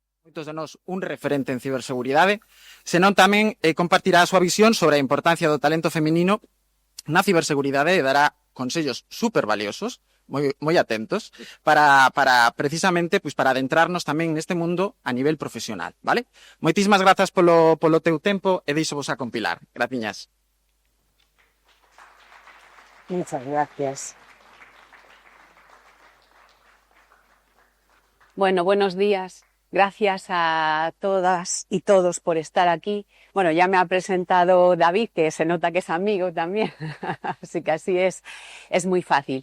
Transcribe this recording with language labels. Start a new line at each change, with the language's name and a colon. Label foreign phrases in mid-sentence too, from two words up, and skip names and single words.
Galician: moitos de nós un referente en ciberseguridade, senón tamén compartirá a súa visión sobre a importancia do talento feminino na ciberseguridade e dará consellos super valiosos, moi atentos, para precisamente para adentrarnos tamén neste mundo a nivel profesional, vale? Moitísimas grazas polo teu tempo e deixo vos a compilar. Graciñas.
Spanish: Muchas gracias. Bueno, buenos días. Gracias a todas y todos por estar aquí. Bueno, ya me ha presentado David, que se nota que es amigo también, así que así es muy fácil.